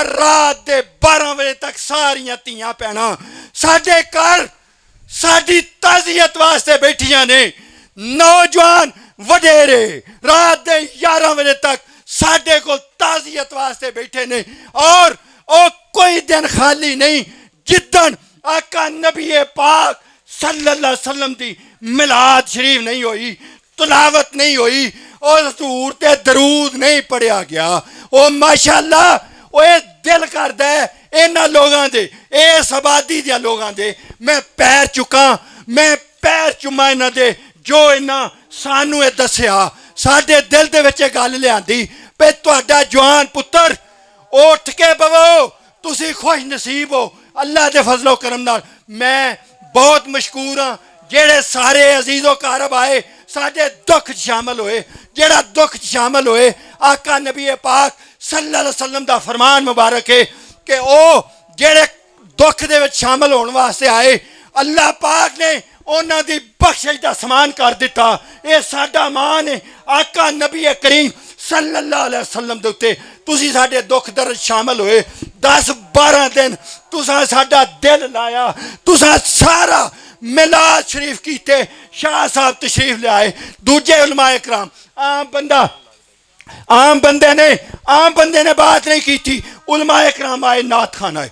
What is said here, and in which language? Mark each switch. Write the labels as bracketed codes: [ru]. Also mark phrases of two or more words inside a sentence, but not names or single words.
[pa] رات دے 12 وجے تک ساریاں دھیاں بھیناں ساڈے گھر ساڈی تعزیت واسطے بیٹھیاں نے. نوجوان وڈیرے رات دے 11 وجے تک ساڈے کو تعزیت واسطے بیٹھے نے. اور کوئی دن خالی نہیں جدن آقا نبی پاک [ar] صلى الله عليه وسلم [pa] دی میلاد شریف نہیں ہوئی، تلاوت نہیں ہوئی اور حضور تے درود نہیں پڑھیا گیا. او ماشاءاللہ او دل کردا ہے ایہناں لوکاں دے، اس آبادی دے لوکاں دے میں پیر چماں، میں پیر چماں ایہناں دے جو ایہناں سانوں ایہ دسیا. ساڈے دل دے وچ گل لیاندی پے تہاڈا جوان پتر اٹھ کے بہو، تسی خوش نصیب ہو اللہ دے فضل و کرم نال. میں بہت مشکور ہاں جیہڑے سارے عزیز و اقارب آئے ساڈے دکھ شامل ہوئے. جیہڑا دکھ شامل ہوئے آقا نبی پاک [ar] صلى الله عليه وسلم [pa] دا فرمان مبارک ہے کہ او جیہڑے دکھ دے وچ شامل ہونے واسطے آئے اللہ پاک نے اوہناں دی بخشش دا سامان کر دتا. ایہ ساڈا مان ہے آقا نبی کریم [ar] صلى الله عليه وسلم [pa] دے اتے تسی ساڈے دکھ درد شامل ہوئے. 10-12 دن تساں ساڈا دل لایا، تساں سارا میلاد شریف کیتے، شاہ صاحب تشریف لے آئے، دوجے علمائے کرام، عام بندے نے بات نہیں کی تھی، علمائے کرام آئے، نعت خوان آئے.